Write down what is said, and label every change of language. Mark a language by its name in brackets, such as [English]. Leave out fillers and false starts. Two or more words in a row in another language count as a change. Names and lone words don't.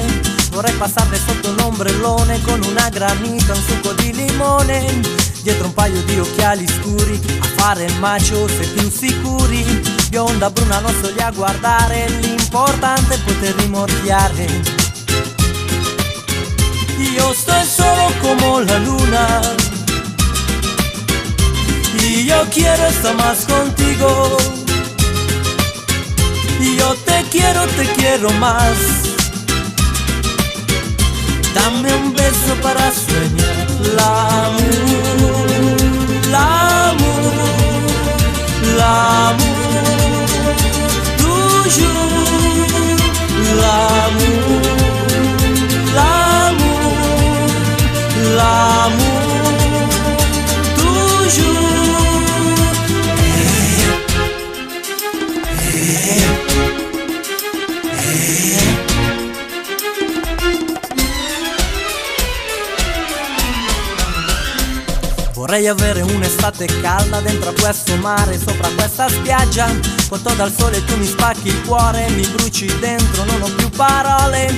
[Italian] Vorrei passarle sotto un ombrellone con una granita, un succo di limone, dietro un paio di occhiali scuri, a fare il macio se più sicuri. Bionda, bruna, non sto lì a guardare, l'importante è poter rimorchiare. Io sto solo come la luna, io [Spanish] quiero estar más contigo. Yo te quiero más. Dame un beso para soñar. [French] L'amour, l'amour, l'amour, toujours. L'amour, l'amour, l'amour, toujours. [Italian] Vorrei avere un'estate calda dentro a questo mare, sopra questa spiaggia, cotto dal sole tu mi spacchi il cuore, mi bruci dentro, non ho più parole.